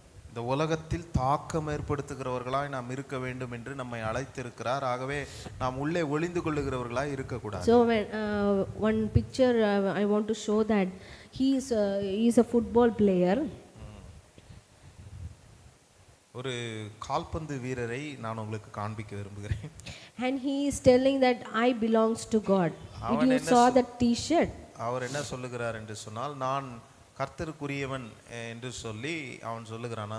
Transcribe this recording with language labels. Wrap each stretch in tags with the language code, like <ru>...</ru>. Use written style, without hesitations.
<ta>இந்த உலகத்தில் தாக்கம் ஏற்படுத்துகிறவர்களாய் நாம் இருக்க வேண்டும் என்று நம்மை அழைத்திருக்கிறார். ஆகவே நாம் உள்ளே ஒளிந்து கொள்ளுகிறவர்களாய் இருக்கக்கூடாது.</ta> <en>So when one picture I want to show that he is a football player.</en> <ta>ஒரு கால்பந்து வீரரை நான் உங்களுக்கு காண்பிக்க விரும்புகிறேன்.</ta> <en>And he is telling that I belongs to God. Did you saw that t-shirt?</en> <ta>அவர் என்ன சொல்லுகிறார் என்று சொன்னால், நான் கர்த்தருக்குரியவன் என்று சொல்லி அவன் சொல்லுகிறான்.</ta>